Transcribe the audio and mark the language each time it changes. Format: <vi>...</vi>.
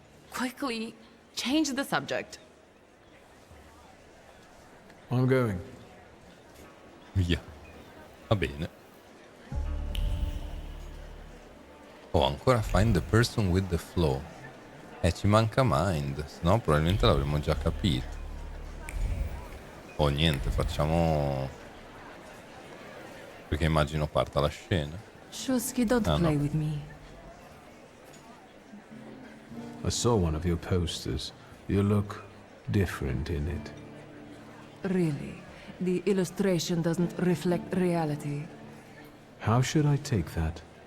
<en>Quickly, change the subject. I'm going.</en> <it>Via. Va bene. Oh, ancora</it> <en>find the person with the flow.</en> <it>Ci manca mind, sennò probabilmente l'avremmo già capito. Oh, niente, facciamo... Perché immagino parta la scena.</it> <en>Shusky, don't play with me. I saw one of your posters. You look different in it. Really? The illustration doesn't reflect reality. How should I take that?</en>